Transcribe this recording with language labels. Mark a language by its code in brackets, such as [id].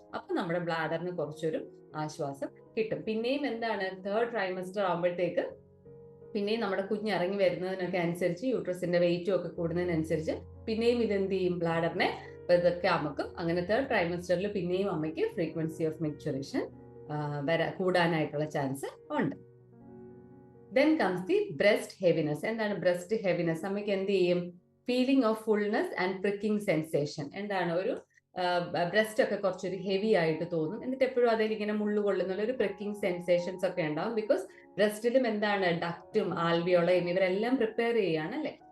[ml] അപ്പൊ നമ്മുടെ ബ്ലാഡറിന് കുറച്ചൊരു ആശ്വാസം കിട്ടും. പിന്നെയും എന്താണ്, 3rd ട്രൈമസ്റ്റർ ആകുമ്പോഴത്തേക്ക് പിന്നെയും നമ്മുടെ കുഞ്ഞ് ഇറങ്ങി വരുന്നതിനൊക്കെ അനുസരിച്ച് യൂട്രസിന്റെ വെയിറ്റും ഒക്കെ കൂടുന്നതിനനുസരിച്ച് പിന്നെയും ഇതെന്ത് ചെയ്യും, ബ്ലാഡറിനെ ഇതൊക്കെ അമക്കും. അങ്ങനെ 3rd ട്രൈമസ്റ്ററിൽ പിന്നെയും അമ്മയ്ക്ക് ഫ്രീക്വൻസി ഓഫ് മെച്യൂറേഷൻ കൂടാനായിട്ടുള്ള ചാൻസ് ഉണ്ട്. [en] Then comes the breast heaviness. [ml] എന്താണ് ബ്രസ്റ്റ് ഹെവിനെസ്? അമ്മയ്ക്ക് എന്ത് ചെയ്യും, [en] Feeling of fullness and pricking sensation. [ml] എന്താണ്, ഒരു ബ്രസ്റ്റ് ഒക്കെ കുറച്ചൊരു ഹെവി ആയിട്ട് തോന്നും. എന്നിട്ട് എപ്പോഴും അതിൽ ഇങ്ങനെ മുള്ളുകൊള്ളുന്നുള്ള ഒരു പ്രിക്കിംഗ് സെൻസേഷൻസ് ഒക്കെ ഉണ്ടാവും. ബിക്കോസ് ബ്രസ്റ്റിലും എന്താണ്, ഡക്റ്റും ആൽവിയോളയും ഇവരെല്ലാം പ്രിപ്പയർ ചെയ്യാണ് അല്ലേ.